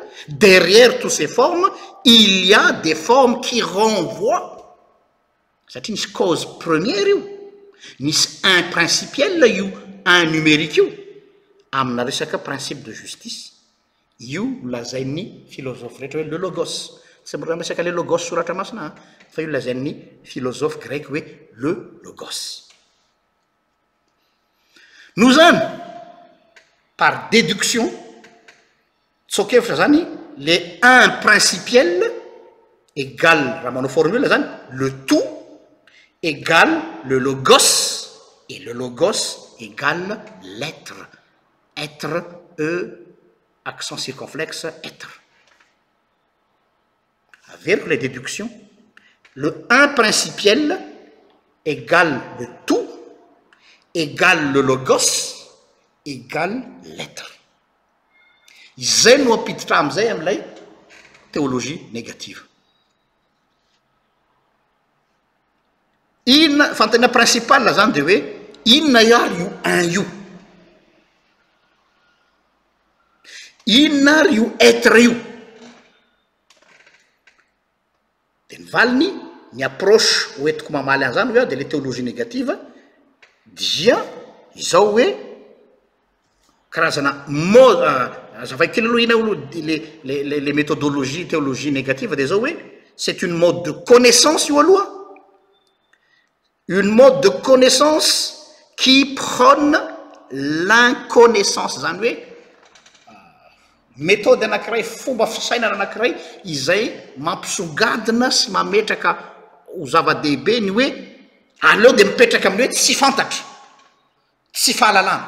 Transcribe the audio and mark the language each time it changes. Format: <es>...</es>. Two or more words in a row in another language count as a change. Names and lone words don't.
<fr>Derrière toutes ces formes, il y a des formes qui renvoient. C'est une cause première, un principiel, un numérique,</fr> <mg>amna resaka</mg> <fr>principe de justice.</fr> <mg>Io lazain'ny philosophe rehetra hoe</mg> <fr>le logos.</fr> <mg>Tsy miresaka</mg> <fr>le logos</fr> <mg>soratra masina, fa io lazain'ny</mg> <fr>philosophe grec</fr> <mg>hoe</mg> <fr>le logos. Nous zany par déduction</fr> <mg>tsokevitra zany</mg> <fr>le un principiel égale</fr> <mg>raha manao formule zany</mg> <fr>le tout égale le logos et le logos égale l'être. Être, accent circonflexe, être. Avec les déductions, le un principiel égale le tout, égale le logos, égale l'être.</fr> <mg>Izay no apiditra amizay amin'ilay</mg> <fr>théologie négative.</fr> <mg>Inona fantena principal zany dia hoe inona ary io un io. Inona ary io être io. Dia nivaliny ny approche hoentiko mamaly an'izany hoe dia</mg> <fr>le théologie négative</fr> <mg>dia izao hoe karazana zavaikely aloha ina olo</mg> <fr>les méthodologies théologie négative</fr> <mg>dia zao hoe</mg> <fr>c'est une mode de connaissance</fr> <mg>io aloha,</mg> <fr>une mode de connaissance qui prône l'inconnaissance,</fr> <mg>zany hoe méthode anankiray, fomba fisainana anankiray izay mampisongadina sy mametraka ho zava-dehibe ny hoe aleo dia mipetraka amin'ny hoe tsy fantatra, tsy fahalalana.</mg>